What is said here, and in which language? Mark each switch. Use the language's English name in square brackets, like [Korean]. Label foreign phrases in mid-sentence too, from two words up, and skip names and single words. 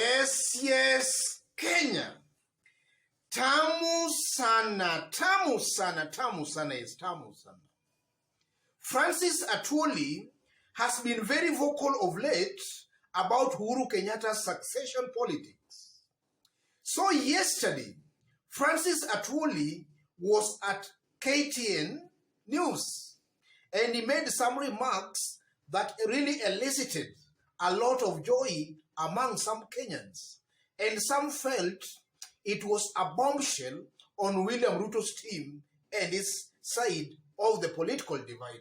[English] Yes, Kenya. [Swahili] Tamu sana, tamu sana, tamu sana is tamu sana. [English] Francis Atwoli has been very vocal of late about Uhuru Kenyatta's succession politics. So yesterday, Francis Atwoli was at KTN News and he made some remarks that really elicited a lot of joy among some Kenyans, and some felt it was a bombshell on William Ruto's team and his side of the political divide.